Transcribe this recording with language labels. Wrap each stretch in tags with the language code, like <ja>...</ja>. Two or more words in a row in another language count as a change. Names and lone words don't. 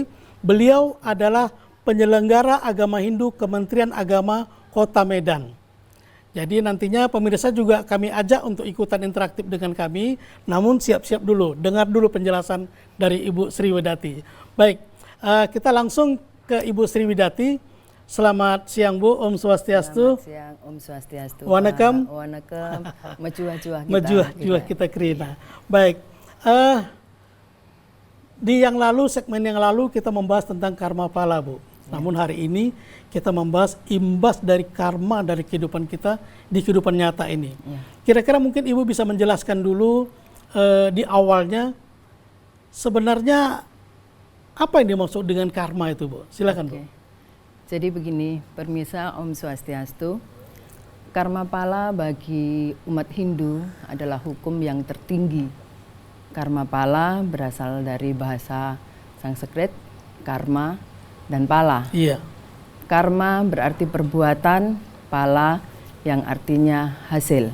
<id>Beliau adalah penyelenggara agama Hindu Kementerian Agama Kota Medan. Jadi nantinya pemirsa juga kami ajak untuk ikutan interaktif dengan kami, namun siap-siap dulu, dengar dulu penjelasan dari Ibu Sri Widati. Baik, kita langsung ke Ibu Sri Widati. Selamat siang Bu,</id> <sa>Om Swastiastu.</sa> <id>Selamat siang,</id> <sa>Om Swastiastu.</sa> <id>Wanakam. Wanakam,</id> <btx>mejuah-juah kita. Mejuah kita kerina.</btx> <id>Baik, di yang lalu, segmen yang lalu kita membahas tentang karma pala Bu. Namun hari ini kita membahas imbas dari karma dari kehidupan kita di kehidupan nyata ini. Kira-kira mungkin Ibu bisa menjelaskan dulu di awalnya sebenarnya apa yang dimaksud dengan karma itu Bu? Silakan Bu. Jadi begini, permisa</id> <sa>Om Swastiastu.</sa> <id>Karma pala bagi umat Hindu adalah hukum yang tertinggi. Karma pala berasal dari bahasa Sanskrit, karma dan pala. Iya. Karma berarti perbuatan, pala yang artinya hasil.</id>